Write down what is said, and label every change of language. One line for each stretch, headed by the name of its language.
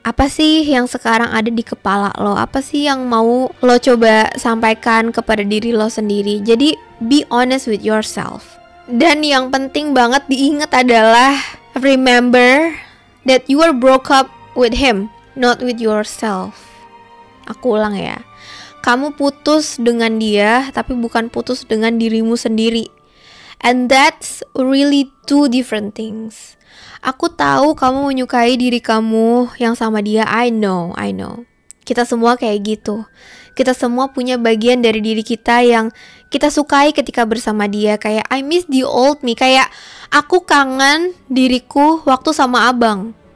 Indonesian: Apa sih yang sekarang ada di kepala lo? Apa sih yang mau lo coba sampaikan kepada diri lo sendiri? Jadi
English: be honest with yourself.
Indonesian: Dan yang penting banget diingat adalah
English: remember that you are broke up with him, not with yourself.
Indonesian: Aku ulang ya. Kamu putus dengan dia, tapi bukan putus dengan dirimu sendiri.
English: And that's really two different things.
Indonesian: Aku tahu kamu menyukai diri kamu yang sama dia.
English: I know.
Indonesian: Kita semua kayak gitu. Kita semua punya bagian dari diri kita yang kita sukai ketika bersama dia. Kayak
English: I miss the old me.
Indonesian: Kayak aku kangen diriku waktu sama abang.